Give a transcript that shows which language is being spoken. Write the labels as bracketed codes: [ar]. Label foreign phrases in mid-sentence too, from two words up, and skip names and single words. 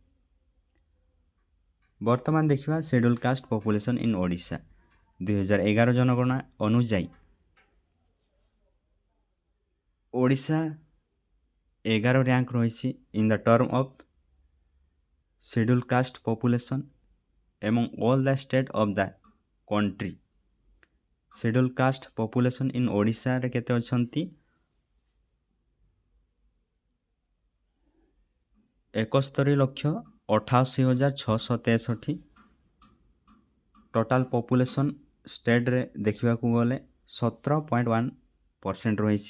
[or] ବର୍ତ୍ତମାନ ଦେଖିବା [en] scheduled caste population in Odisha. [or] 2011 ଜନଗଣନା ଅନୁଯାୟୀ ଓଡ଼ିଶା 11 ର୍ୟାଙ୍କ ରହିଛି [en] in the term of scheduled caste population among all the state of the country। scheduled caste population in [or] ଓଡ଼ିଶାରେ କେତେ ଅଛନ୍ତି 71,88,663। [en] total population [or] ଷ୍ଟେଟ୍ରେ ଦେଖିବାକୁ ଗଲେ 17.1% ରହିଛି।